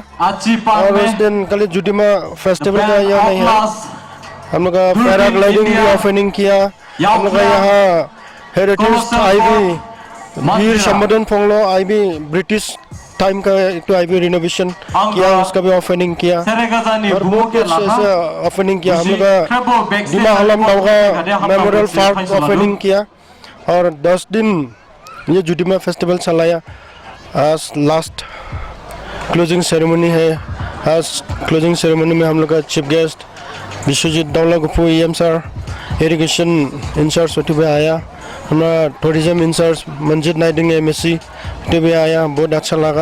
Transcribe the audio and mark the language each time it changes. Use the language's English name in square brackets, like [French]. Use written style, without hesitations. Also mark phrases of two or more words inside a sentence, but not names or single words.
[Hindi] और उस दिन कल जुडिमा फेस्टिवल का यह नहीं है, हम लोग का पैराग्लाइडिंग भी ओपनिंग किया। हम लोग का यहाँ [English] heritage IB [Hindi] वीर संबोधन फोंगलो आईबी [English] British time [Hindi] का एक [English] IB renovation [Hindi] किया, उसका भी ओपनिंग किया और बहुत ऐसे ओपनिंग किया। हम लोग का डिमा हलम नौगा [English] memorial park opening [Hindi] किया और 10 दिन ये जुडिमा फेस्टिवल चलाया। आज [English] last closing ceremony [Hindi] है। आज [English] closing ceremony [Hindi] में हम लोग का [English] chief guest [Hindi] विश्वजीत दौला गुफू EM सर, [English] irrigation in-charge [Hindi] छोटी भी आया, हमारा [English] tourism in-charge [Hindi] मंजित नाइडिंग MSc तो भी आया, बहुत अच्छा लगा।